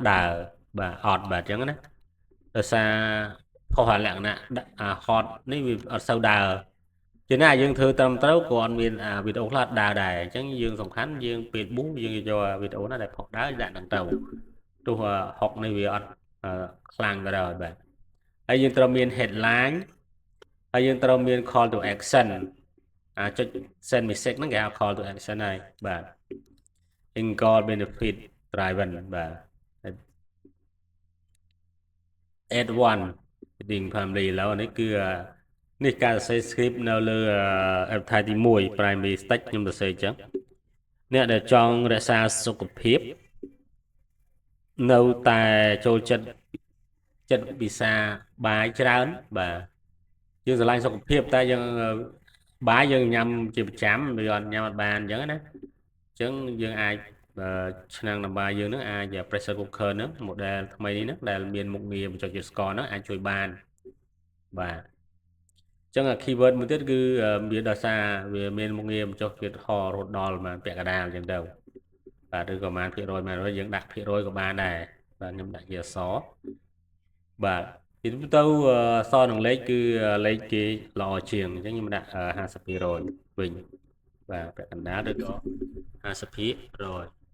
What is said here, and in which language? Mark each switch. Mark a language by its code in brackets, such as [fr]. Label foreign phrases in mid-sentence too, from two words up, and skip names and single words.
[km] ដើរបាទអត់បាទអញ្ចឹងណាដោយសារខុសលក្ខណៈ hot នេះវាអត់សូវដើរជាណាយើងធ្វើត្រឹមត្រូវក៏អត់មានវីដេអូខ្លះដើរដែរអញ្ចឹងយើងសំខាន់យើងពេលប៊ូយើងយកវីដេអូណាដែលផុសដើរដាក់នឹងទៅទោះហុកនេះវាអត់ខ្លាំងក៏ដោយបាទហើយយើងត្រូវមាន headline ហើយយើងត្រូវមាន [en] call to action [km] ចុច [en] send message [km] ហ្នឹងគេហៅ [en] call to action [km] ហើយបាទ [en] Engage benefit driven [km] បាទ [en] add one heading primary [km] ឥឡូវនេះគឺនេះការសរសេរ script នៅលើ advertise ទី1 [en] primary text [km] ខ្ញុំសរសេរអញ្ចឹងអ្នកដែលចង់រក្សាសុខភាពនៅ តែចូលចិត្តវិសាបាយច្រើនបាទយើងស្រឡាញ់សុខភាពតែយើងបាយយើងញ៉ាំជាប្រចាំវាអត់ញ៉ាំអត់បានអញ្ចឹងណា អញ្ចឹងយើងអាចឆ្នាំងដាំបាយយើងហ្នឹងអាច [en] pressure cooker [km] ហ្នឹង model ថ្មីនេះហ្នឹងដែលមានមុខងារបញ្ចុចជាតិស្ករហ្នឹងអាចជួយបានបាទចឹង keyword មួយទៀត គឺវាដោយសារវាមានមុខងារចុះទៀតហរហូតដល់ប្រហែលពាក់កណ្ដាលចឹងទៅបាទឬក៏ប្រហែលភាគរយយើងដាក់ភាគរយក៏បានដែរបាទខ្ញុំដាក់ជាអក្សរបាទទីទៅអក្សរនឹងលេខគឺលេខគេល្អជាងអញ្ចឹងខ្ញុំដាក់50%វិញបាទពាក់កណ្ដាលឬក៏50%